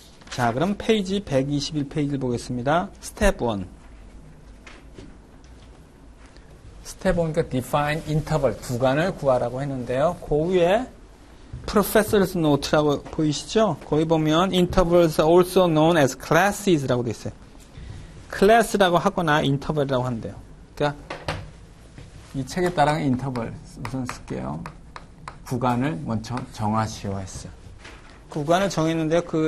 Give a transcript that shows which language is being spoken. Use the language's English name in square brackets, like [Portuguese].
[Korean] 자, 그럼 페이지 121페이지를 보겠습니다. 스텝 1. 스텝 1가 define interval, 구간을 구하라고 했는데요. 그 위에 Professor's Note라고 보이시죠? 거기 보면 [English] intervals are also known as classes [Korean] 라고 되어 있어요. 클래스라고 하거나 인터벌이라고 한대요. 그러니까 이 책에 따라가는 인터벌 우선 쓸게요. 구간을 먼저 정하시오 했어요. 구간을 정했는데요.